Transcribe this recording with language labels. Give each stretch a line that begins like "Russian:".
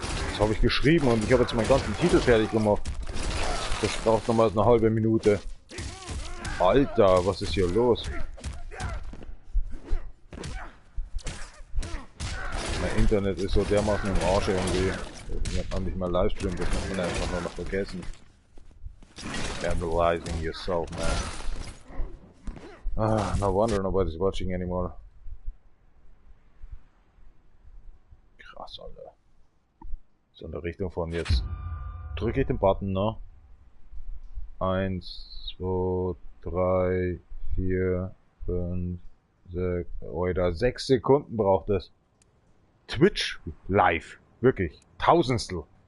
German: Das habe ich geschrieben und ich habe jetzt meinen ganzen Titel fertig gemacht. Das braucht nochmal eine halbe Minute. Alter, was ist hier los? Mein Internet ist so dermaßen im Arsch irgendwie. Ich habe nicht mal Livestream, das muss man einfach nur noch vergessen.
English: Analyzing yourself, man. Ah, no wonder nobody's watching anymore.
German: Krass, Alter. So in der Richtung von jetzt. Drücke ich den Button, ne? 1, 2, 3, 4, 5, 6. Alter, 6 Sekunden braucht es. Twitch live. Wirklich. Tausendstel.